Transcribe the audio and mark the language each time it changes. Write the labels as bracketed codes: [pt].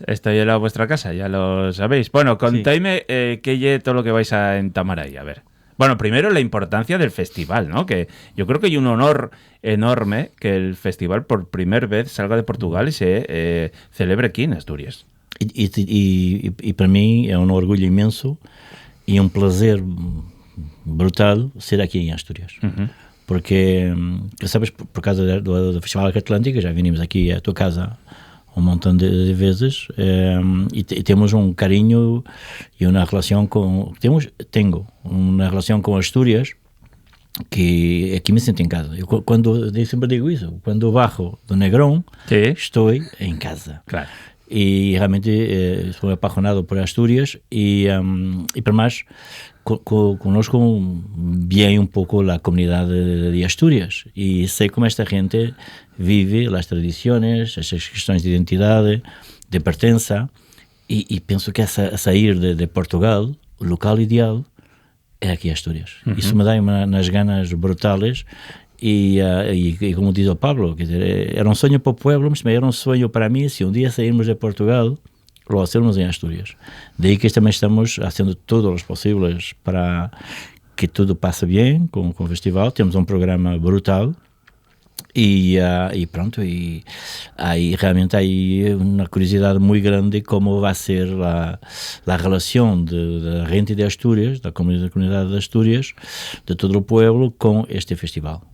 [es] Estoy en vuestra casa, ya lo sabéis. Bueno, contadme qué es todo lo que vais a entamar ahí, a ver. Bueno, primero la importancia del festival, ¿no? Que yo creo que hay un honor enorme que el festival por primera vez salga de Portugal y se celebre aquí en Asturias. [pt] E para mim é um orgulho imenso e um prazer brutal ser aqui em Astúrias. Porque, sabes, por causa do Festival Arco Atlântico, já vinimos aqui à tua casa um montão de vezes e temos um carinho e uma relação com... Tenho uma relação com Astúrias que aqui me sinto em casa. Eu sempre digo isso. Quando bajo do Negrão, estou em casa. Claro. E realmente sou apaixonado por Astúrias e para mais [es] conozco bien un poco la comunidad de Asturias y sé cómo esta gente vive las tradiciones, esas cuestiones de identidad, de pertenencia y pienso que a salir de Portugal, el local ideal [pt] é aqui [es] Asturias. [pt] Isso me dá umas ganas brutales e como diz o Pablo, quer dizer, era um sonho para o pueblo, mas também era um sonho para mim se um dia sairmos de Portugal [es] lo hacemos en Asturias. De ahí que también estamos haciendo todos los posibles para que todo pase bien con el festival. Tenemos un programa brutal y pronto, y realmente hay una curiosidad muy grande cómo va a ser la relación de la gente de Asturias, de la comunidad de Asturias, de todo el pueblo con este festival.